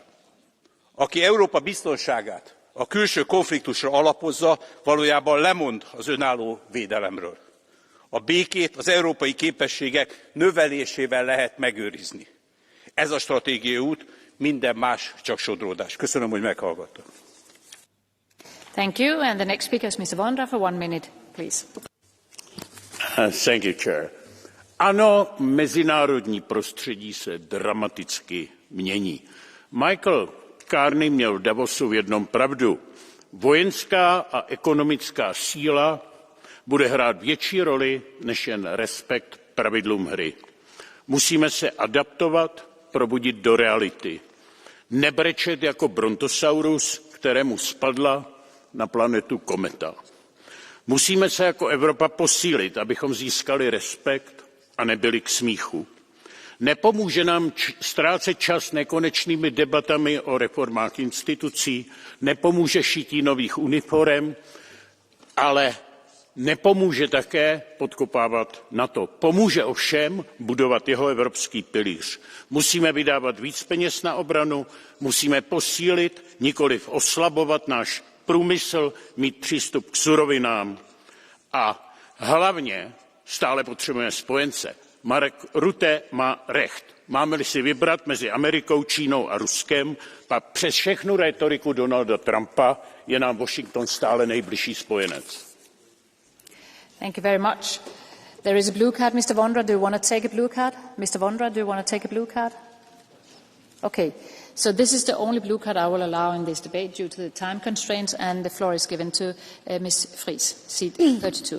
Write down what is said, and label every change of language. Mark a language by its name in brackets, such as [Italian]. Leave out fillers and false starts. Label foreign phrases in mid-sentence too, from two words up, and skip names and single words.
[Hungarian] Aki Európa biztonságát a külső konfliktusra alapozza, valójában lemond az önálló védelemről. A békét az európai képességek növelésével lehet megőrizni. Ez a stratégiai út minden más csak sodródás. Köszönöm, hogy meghallgattak. [English] Thank you. And the next speaker is Mr. Vondra for 1 minute, please. Thank you, Chair. [Czech] Ano, mezinárodní prostředí se dramaticky mění. Michael Carney měl v Davosu v jednom pravdu. Vojenská a ekonomická síla bude hrát větší roli než jen respekt pravidlům hry. Musíme se adaptovat, probudit do reality. Nebrečet jako brontosaurus, kterému spadla na planetu kometa. Musíme se jako Evropa posílit, abychom získali respekt a nebyli k smíchu. Nepomůže nám ztrácet čas nekonečnými debatami o reformách institucí, nepomůže šití nových uniforem, ale nepomůže také podkopávat NATO. Pomůže ovšem budovat jeho evropský pilíř. Musíme vydávat víc peněz na obranu, musíme posílit, nikoliv oslabovat náš průmysl, mít přístup k surovinám a hlavně stále potřebujeme spojence. Marek Rutte má recht. Máme-li si vybrat mezi Amerikou, Čínou a Ruskem, pak přes všechnu rétoriku Donalda Trumpa je nám Washington stále nejbližší spojenec. [English] Thank you very much. There is a blue card, Mr. Vondra. Do you want to take a blue card? Mr. Vondra, do you want to take a blue card? Okay. So this is the only blue card I will allow in this debate due to the time constraints, and the floor is given to Ms. Fries, seat 32.